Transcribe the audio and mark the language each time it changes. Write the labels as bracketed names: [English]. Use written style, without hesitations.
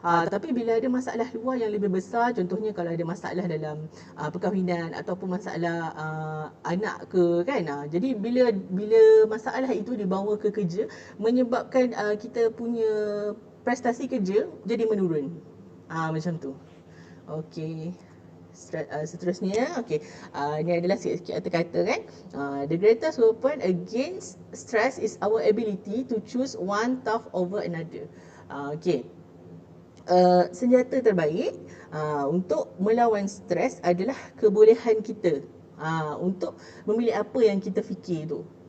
[Malay] Tapi bila ada masalah luar yang lebih besar, contohnya kalau ada masalah dalam perkahwinan ataupun masalah anak ke kan. Jadi bila masalah itu dibawa ke kerja, menyebabkan kita punya prestasi kerja jadi menurun. Macam tu. Okey. Seterusnya, okey. Ini adalah sikit-sikit kata-kata kan. [English] The greatest weapon against stress is our ability to choose one task over another. Okey. [Malay] Senjata terbaik untuk melawan stres adalah kebolehan kita untuk memilih apa yang kita fikir tu.